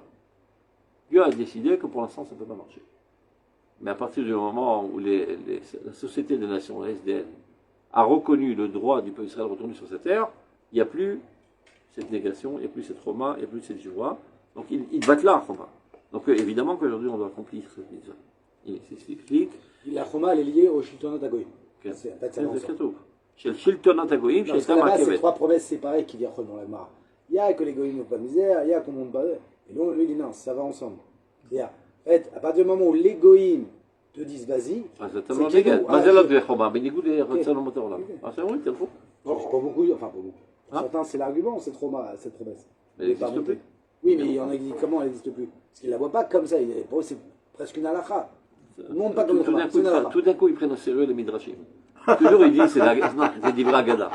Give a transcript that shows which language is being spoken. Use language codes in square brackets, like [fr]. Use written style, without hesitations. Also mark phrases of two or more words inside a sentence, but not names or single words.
[fr] Dieu a décidé que pour l'instant ça ne peut pas marcher. Mais à partir du moment où la Société des Nations, la SDN, a reconnu le droit du peuple d'Israël retourner sur cette terre, il n'y a plus cette négation, il n'y a plus cette Roma, il n'y a plus cette joie. Donc ils battent là, Roma. Donc évidemment qu'aujourd'hui on doit accomplir cette mitzvah. il explique. La Choma, elle est liée au [he] שלטונות הגויים. כן, [fr] c'est en fait, [he] זה כתוב. של שלטונות הגויים שהייתה [fr] là-bas, c'est [he] מעכבת. [fr] 3 promesses séparées qui viennent dans la Gemara. Il y a que les goïms n'ont pas de misère, il y a qu'on monte pas. Et donc, lui, il dit non, ça va ensemble. C'est-à-dire, en fait, à partir du moment où les goïms te disent vas-y, [he] אז אתה לא נגד. מה זה לא דברי חומה? בניגוד לרצון אומות העולם. אז הם אומרים, תלכו. [fr] pas beaucoup, enfin pas beaucoup. Pour certains, c'est l'argument, cette promesse. Elle n'existe plus. Oui, mais il y en a qui disent comment elle n'existe plus. Parce qu'ils ne la voient pas comme ça. Pour eux, c'est presque une halakha. Ils ne montent pas comme ça. Tout d'un coup, ils prennent au sérieux les midrashim. Toujours, ils disent, c'est d'Ivra Agada.